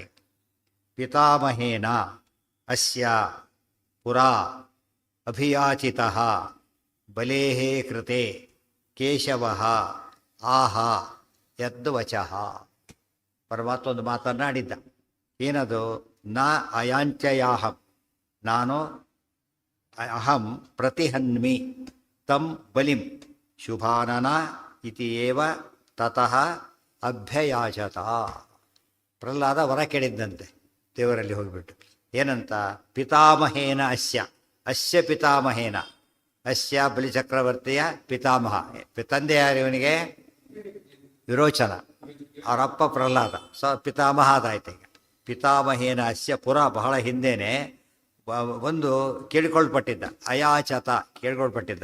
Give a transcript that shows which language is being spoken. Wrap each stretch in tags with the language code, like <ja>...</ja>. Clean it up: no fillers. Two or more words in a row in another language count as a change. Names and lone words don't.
<sa>ಪಿತಾಮಹೇನ ಅಸ್ಯ ಪುರಾ ಅಭಿಯಾಚಿತಃ ಬಲೇಃ ಕೃತೆ ಕೇಶವಃ ಆಹ ಯದ್ವಚಃ.</sa> <kn>ಪರಮಾತ್ಮ ಒಂದು ಮಾತನ್ನಾಡಿದ್ದ. ಏನದು?</kn> <sa>ನ ಅಯಾಂಚಯಾಹಂ, ನಾನು ಅಹಂ ಪ್ರತಿಹನ್ಮಿ ತಂ ಬಲಿಂ ಶುಭಾನನ ಇತಿ ಏವ ತತಃ ಅಭ್ಯಯಾಚತ.</sa> <kn>ಪ್ರಹ್ಲಾದ ವರ ಕೇಳಿದ್ದಂತೆ ದೇವರಲ್ಲಿ ಹೋಗಿಬಿಟ್ಟು. ಏನಂತ?</kn> <sa>ಪಿತಾಮಹೇನ ಅಸ್ಯ, ಅಸ್ಯ ಪಿತಾಮಹೇನ,</sa> <kn>ಅಸ್ಯ ಬಲಿಚಕ್ರವರ್ತಿಯ ಪಿತಾಮಹ. ತಂದೆ ಯಾರು ಇವನಿಗೆ? ವಿರೋಚನ. ಅವರಪ್ಪ ಪ್ರಹ್ಲಾದ. ಪಿತಾಮಹ ಅದಾಯ್ತು. ಈಗ</kn> <sa>ಪಿತಾಮಹೇನ ಅಸ್ಯ ಪುರ,</sa> <kn>ಬಹಳ ಹಿಂದೆನೆ ಒಂದು ಕೇಳಿಕೊಳ್ಪಟ್ಟಿದ್ದ, ಅಯಾಚತ ಕೇಳ್ಕೊಳ್ಪಟ್ಟಿದ್ದ.</kn>